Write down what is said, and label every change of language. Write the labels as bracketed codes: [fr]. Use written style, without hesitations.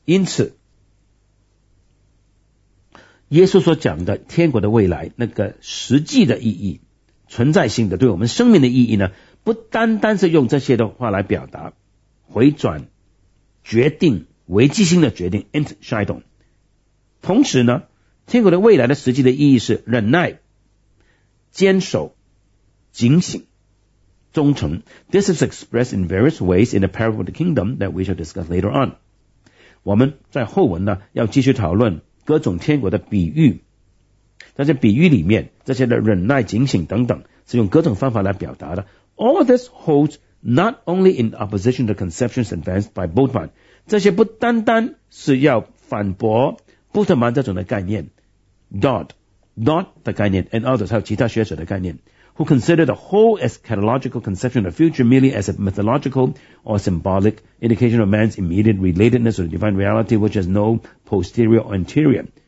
[zh] 因此耶稣所讲的天国的未来那个实际的意义，存在性的对我们生命的意义呢，不单单是用这些的话来表达，回转决定，危机性的决定 Entscheidung， 同时呢天国的未来的实际的意义是忍耐坚守警醒忠诚。 [en] This is expressed in various ways in the parable of the kingdom that we shall discuss later on. [zh] 我们在后文呢要继续讨论各种天国的比喻，在这比喻里面这些的忍耐警醒等等是用各种方法来表达的。 [en] All this holds not only in opposition to conceptions advanced by Bultmann， [zh] 这些不单单是要反驳布特曼这种的概念 [en] Dodd 的概念 and others [zh] 还有其他学者的概念， [en] who consider the whole eschatological conception of the future merely as a mythological or symbolic indication of man's immediate relatedness to the divine reality which has no posterior or anterior。